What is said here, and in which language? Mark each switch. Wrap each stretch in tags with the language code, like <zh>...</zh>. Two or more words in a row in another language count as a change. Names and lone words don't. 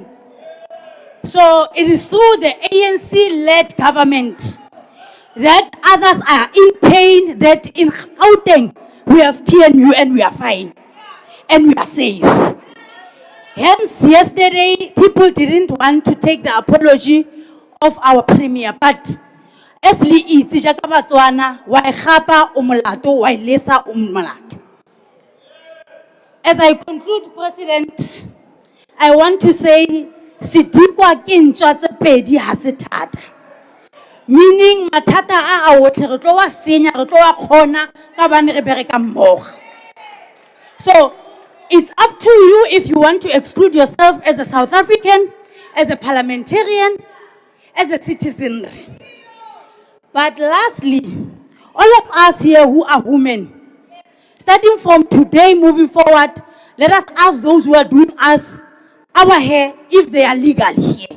<en>So it is through the ANC-led government that others are in pain, that in Gauteng we have PNU and we are fine and we are safe. Hence, yesterday, people didn't want to take the apology of our premier, but as</en> <tn>li itse jaaka Batswana, wa e gapa o molato, wa e lesa o molato.</tn> <en>As I conclude, President, I want to say,</en> <tn>sidikwa ke ntwa tse pedi ha se thata. Meaning, matata a otlhe re tlo wa fenya, re tlo wa khona ka bane re bereka mmogo.</tn> <en>So, it's up to you if you want to exclude yourself as a South African, as a parliamentarian, as a citizen. But lastly, all of us here who are women, starting from today moving forward, let us ask those who are doing us our hair if they are legal here.</en>